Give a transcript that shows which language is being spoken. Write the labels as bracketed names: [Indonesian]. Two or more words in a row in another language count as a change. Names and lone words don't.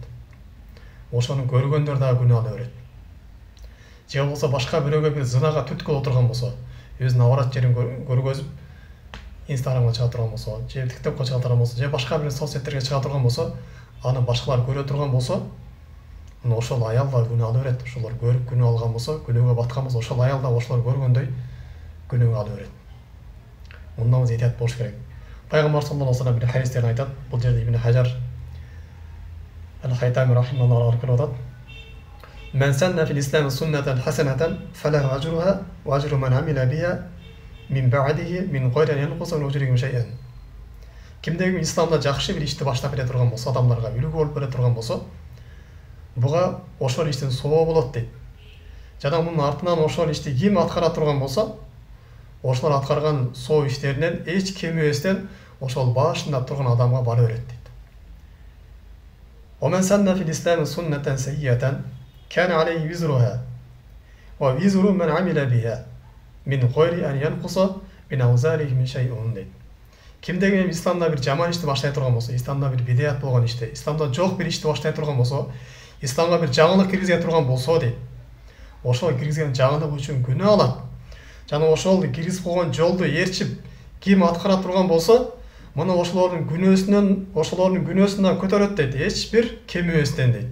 [Kyrgyz] Ошону көргөндөр дагы күнөө ала берет. Же болбосо башка бирөөгө бир зынага түрткү боло турган болсо, өзүнүн абарат жерин көргөзүп Инстаграмга чыга турган болсо, же ТикТокко чыга турган болсо, же башка бир соцсеттерге чыга турган болсо, аны башкалар көрө турган болсо, мына ошол аял да күнөө ала берет. Ошолор көрүп күнөө алган болсо, күнөөгө баткан болсо, ошол аял да ошолор көргөндөй күнөөгө ала берет. Мындан биз этият болуш керек. Пайгамбар [Arabic] صلى الله عليه وسلم [Kyrgyz] бир хадистерин айтат. Бул жерде Ибн Хажар Al-Haytami rahimahullah аркылуу айтат. [Arabic] من سن في الإسلام سنة حسنة فله أجرها وأجر من عمل بها من بعده من غير أن ينقص من أجورهم شيئا. [Kyrgyz] Кимдеги исламда жакшы бир ишти баштап бере турган болсо, адамдарга үлгү болуп бере турган болсо, буга ошол иштин сообу болот дейт. Жана мунун артынан ошол ишти ким аткара турган болсо, ошолор аткарган соо иштеринен эч кемебестен ошол башында турган адамга бара берет дейт. [Arabic] ومن سن في الإسلام سنة سيئة كان عليه وزرها ووزر من عمل بها من غير أن ينقص من أوزاره من شيء дейт. [Kyrgyz] Кимдеги исламда бир жаман ишти баштай турган болсо, исламда бир бидият болгон ишти, исламда жок бир ишти баштай турган болсо, исламга бир жагынлык киргизе турган болсо дейт. Ошол киргизген жагынлык үчүн күнөө алат. Жана ошол киргизип койгон жолду ээрчип ким аткара турган болсо, мына ошолордун күнөөсүнөн көтөрөт дейт, эч бир кемебестен дейт.